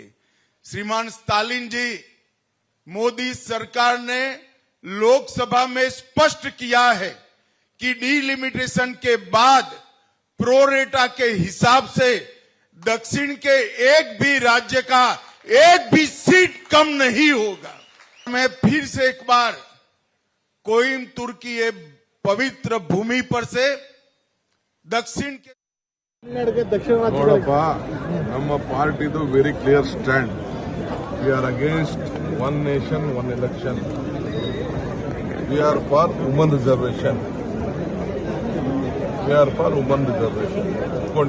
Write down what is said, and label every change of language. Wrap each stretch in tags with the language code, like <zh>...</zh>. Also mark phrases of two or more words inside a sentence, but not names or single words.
<hi>श्रीमान स्टालिन जी, मोदी सरकार ने लोकसभा में स्पष्ट किया है कि डिलिमिटेशन के बाद प्रोरेटा के हिसाब से दक्षिण के एक भी राज्य का एक भी सीट कम नहीं होगा. मैं फिर से एक बार कोयम्बटूर की ये पवित्र भूमि पर से दक्षिण के</hi> <kn>ನೋಡಪ್ಪ, ನಮ್ಮ ಪಾರ್ಟಿದು</kn> <en>very clear stand. we are against one nation one election. we are for women reservation. we are for women reservation ಇಟ್ಕೊಂಡಿದ್ದೀವಿ.</en>